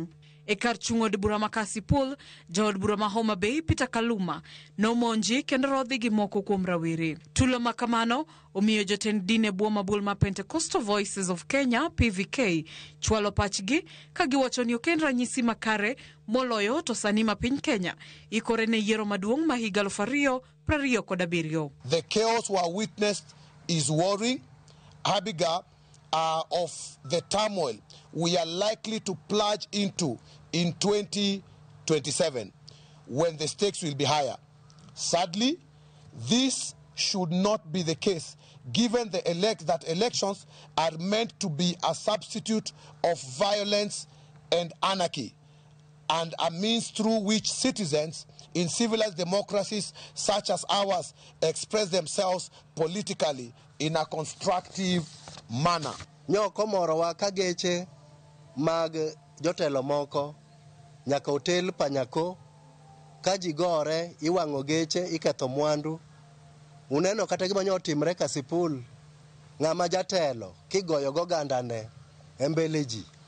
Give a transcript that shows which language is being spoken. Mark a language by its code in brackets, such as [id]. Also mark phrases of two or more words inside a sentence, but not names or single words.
[luo] E kar chung' od bura ma Kasipul, jaod bura ma Homa Bay Peter Kaluma nomonji kendo rodhi gi moko kuom rawere. Tulo makamano omiyo jotend din e bwo mabul ma Pentecostal Voices of Kenya PVK chwalo pachgi ka giwacho ni ok en ranyisi makare moloyo to sani ma piny Kenya ikore ne yiero maduong' ma higa 2027. [en] The chaos we witnessed is worrying. Abigail, of the turmoil we are likely to plunge into in 2027 when the stakes will be higher. Sadly, this should not be the case given that elections are meant to be a substitute of violence and anarchy and a means through which citizens in civilized democracies such as ours express themselves politically in a constructive manner. [luo] Nyoko moro wa kageche mag jotelo moko nyaka hotel Panyako kaji gore iwang'o geche iketho mwandu. Uneno kata gima nyotimre Kasipul, ng'ama jatelo kigoyo goganda ne embele ji.